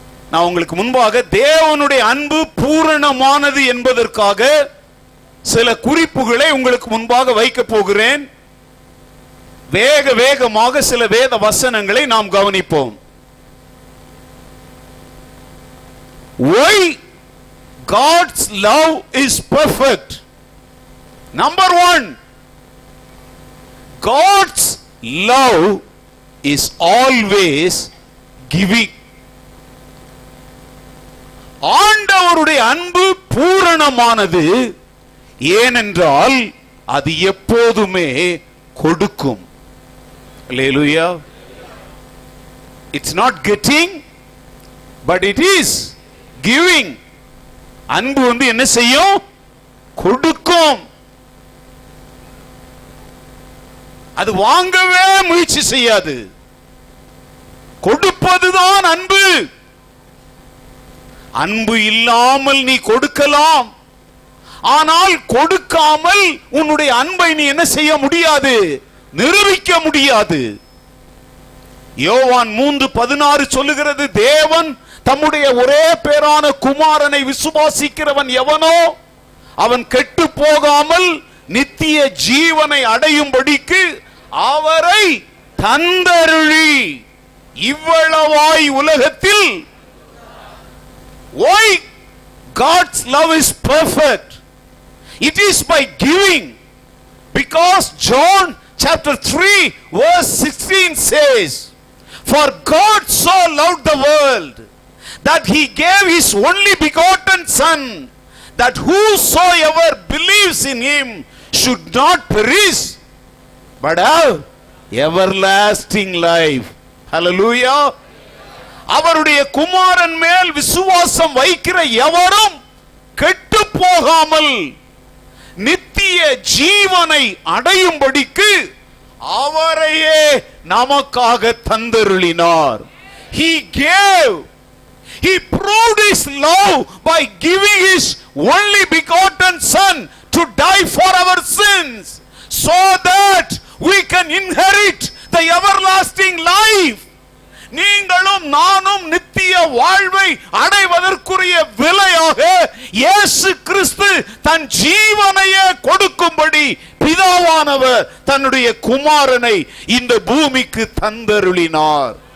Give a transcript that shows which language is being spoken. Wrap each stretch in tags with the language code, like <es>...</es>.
<ta>நான் உங்களுக்கு முன்பாக தேவனுடைய அன்பு பூரணமானது என்பதற்காக சில குறிப்புகளை உங்களுக்கு முன்பாக வைக்க போகிறேன். வேகமாக சில வேத வசனங்களை நாம் கவனிப்போம்.</ta> <en>Why God's love is perfect? Number 1, God's love is always giving.</en> <ta>ஆண்டவருடைய அன்பு பூரணமானது, ஏனென்றால் அது எப்போதுமே கொடுக்கும்.</ta> <en>Hallelujah. It's not getting, but it is giving.</en> <ta>அன்பு வந்து என்ன செய்யும்? கொடுக்கும். அது வாங்கவே முயற்சி செய்யாது. கொடுப்பதுதான் அன்பு. அன்பு இல்லாமல் நீ கொடுக்கலாம், ஆனால் கொடுக்காமல் உன்னுடைய அன்பை நீ என்ன செய்ய முடியாது? நிரூபிக்க முடியாது. யோவான் 3:16 சொல்லுகிறது, தேவன் தம்முடைய ஒரே பேரான குமாரனை விசுவாசிக்கிறவன் எவனோ அவன் கெட்டு போகாமல் நித்திய ஜீவனை அடையும்படிக்கு அவரை தந்தருளி இவ்வளவாய் உலகத்தில்.</ta> <en>Why God's love is perfect? It is by giving. Because John chapter 3 verse 16 says, for God so loved the world that he gave his only begotten son, that whosoever believes in him should not perish but have everlasting life. Hallelujah.</en> <ta>அவருடைய குமாரன் மேல் விசுவாசம் வைக்கிற எவரும் கெட்டு போகாமல் நித்திய ஜீவனை அடையும்படிக்கு அவரையே நமக்காக தந்தருளினார்.</ta> <en>He gave. He proved his love by giving his only begotten son to die for our sins, so that we can inherit the everlasting life.</en> <ta>நீங்களும் நானும் நித்திய வாழ்வை அடைவதற்குரிய விலையாக இயேசு கிறிஸ்து தன் ஜீவனையே கொடுக்கும்படி பிதாவானவர் தன்னுடைய குமாரனை இந்த பூமிக்கு தந்தருளினார்.</ta>